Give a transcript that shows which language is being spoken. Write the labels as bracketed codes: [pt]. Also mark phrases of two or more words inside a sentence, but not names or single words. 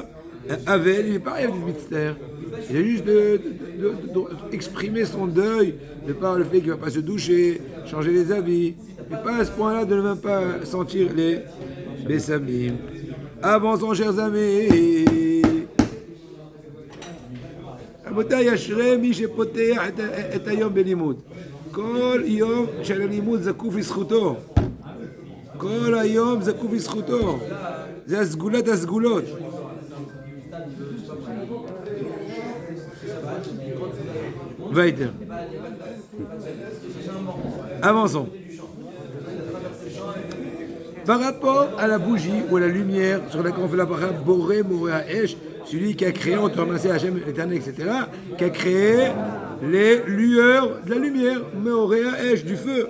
[fr] Avel, il n'est pas rêve de mystère. Il a juste d'exprimer son deuil, de par le fait qu'il ne va pas se doucher, changer les habits. Mais pas à ce point-là de ne même pas sentir les Bessamim. Avançons, chers amis. [he] רבותיי, אשרי מי שפותח את היום בלימוד. כל יום של הלימוד זקוף לזכותו. כל היום זקוף לזכותו. זה הסגולת הסגולות. [de] Weiter. [fr] Avançons. Par rapport à la bougie ou à la lumière sur laquelle on fait la bracha [he] בורא מאורי האש, [fr] celui qui a créé, on te remercie Hachem l'éternel, etc., qui a créé les lueurs de la lumière, [he] מאורי האש, [fr] du feu.